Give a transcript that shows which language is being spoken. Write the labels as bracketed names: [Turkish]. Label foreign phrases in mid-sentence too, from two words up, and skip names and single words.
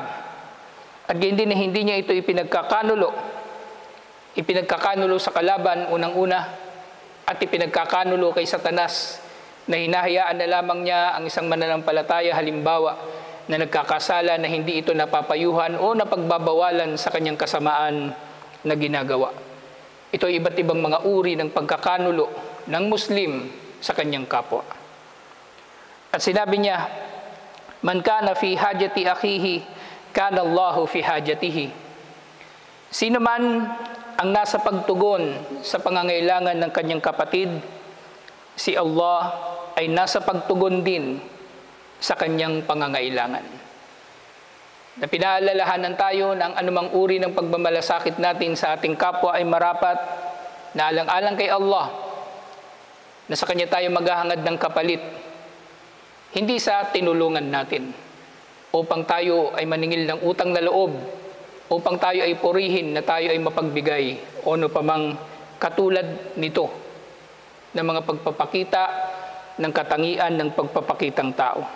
[Filipino] At gayon din na hindi niya ito ipinagkakanulo sa kalaban unang-una, at ipinagkakanulo kay Satanas na hinahayaan na lamang niya ang isang mananampalataya halimbawa na nagkakasala na hindi ito napapayuhan o napagbabawalan sa kanyang kasamaan na ginagawa. Ito ay iba't ibang mga uri ng pagkakanulo ng Muslim sa kanyang kapwa. At sinabi niya, [Arabic] "من كان في حاجة أخيه كان الله في حاجته." [Filipino] Sino man ang nasa pagtugon sa pangangailangan ng kanyang kapatid, si Allah ay nasa pagtugon din sa kanyang pangangailangan. Na pinaalalahanan tayo ng anumang uri ng pagmamalasakit natin sa ating kapwa ay marapat na alang-alang kay Allah, na sa Kanya tayo maghahangad ng kapalit, hindi sa tinulungan natin, upang tayo ay maningil ng utang na loob, upang tayo ay purihin na tayo ay mapagbigay, o ano pamang katulad nito, ng mga pagpapakita ng katangian ng pagpapakitang tao.